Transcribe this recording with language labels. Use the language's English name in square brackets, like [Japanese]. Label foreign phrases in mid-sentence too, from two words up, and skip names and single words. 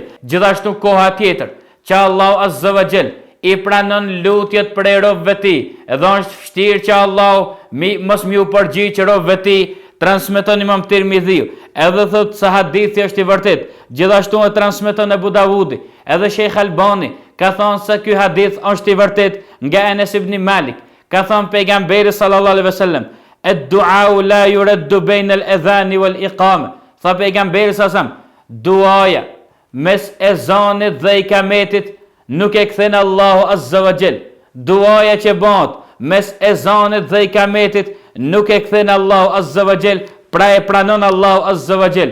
[Albanian] Gjithashtu koha tjetër që Allahu [Arabic] عز وجل [Albanian] i pranon lutjet për robëve të tij, edhe është vështirë që Allahu mos më u përgjigj robëve të tij, transmeton Imam Tirmidhiu, edhe thot se hadithi është i vërtet. Gjithashtu e transmeton Abu Davudi, edhe Sheikh Albani ka thonë se ky hadith është i vërtet nga Enes ibn Malik. Ka thonë pejgamberi [Arabic] صلى الله عليه وسلم, "الدعاء لا يرد بين الأذان والإقامة." [Albanian] Tha pejgamberi sallallahu duaja mes ezanit dhe ikametit nuk e kthen Allahu [Arabic] عز وجل. [Albanian] Duaja që bëhet mes ezanit dhe ikametit nuk e kthen Allahu [Arabic] عز وجل, [Albanian] pra e pranon Allahu [Arabic] عز وجل.